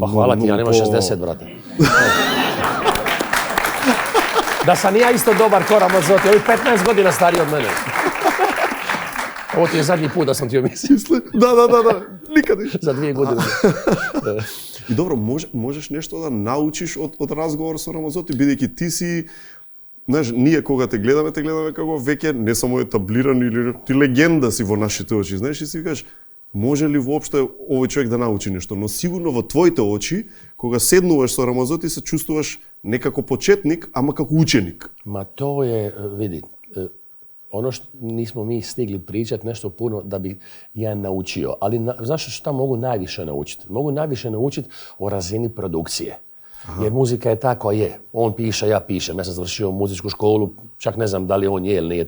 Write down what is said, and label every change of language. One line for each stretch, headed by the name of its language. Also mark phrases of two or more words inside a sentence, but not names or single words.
Croatian: pa hvala ti, ja nemam 60, brate. Da sam ja isto dobar ko Ramazzotti, ovi 15 godina stariji od mene. Ovo ti je zadnji put da sam ti omislio. Da, nikad više. Za 2 godine. I dobro, možeš nešto da naučiš od razgovора sa Ramazzotti,
Macedonian: бидејќи ти си, знаеш, ние кога те гледаме како веќе не само етаблиран или ти легенда си во нашите очи, знаеш, и си викаш, може ли воопште овој човек да научи нешто, но сигурно во твоите очи, кога седнуваш со Рамазzotti, се чувствуваш не како почетник, ама како ученик.
Croatian: Ma to je, vidi, ono što nismo mi stigli pričati nešto puno da bi ja naučio. Ali znaš šta mogu najviše naučiti? Mogu najviše naučiti o razini produkcije. Jer muzika je tako je. On piše, ja pišem. Ja sam završio muzičku školu, čak ne znam da li on je ili nije.